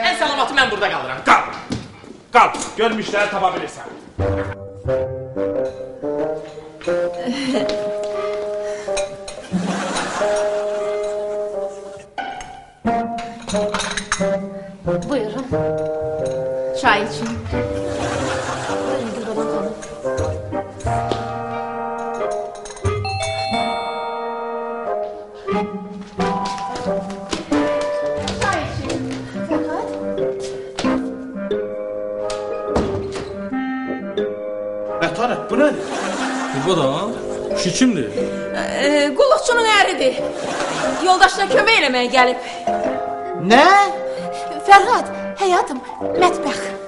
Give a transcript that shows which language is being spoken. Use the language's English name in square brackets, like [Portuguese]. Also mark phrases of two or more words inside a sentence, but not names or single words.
[Azerbaijani] Ən salamatı mən burada qalıram. Qal, görmüşləri tapa bilirsən. Buyurun. Çay için. Buyurun Gülbaban hanım. Çay için. Fakat... Mətanət, bu nədir? [Turkish] Gülbadan, şu kimdir? [Azerbaijani] Qulluqçunun əridir. Yoldaşına kömək eləməyə gəlib. Nə? Fərhad, həyatım, mətbəx.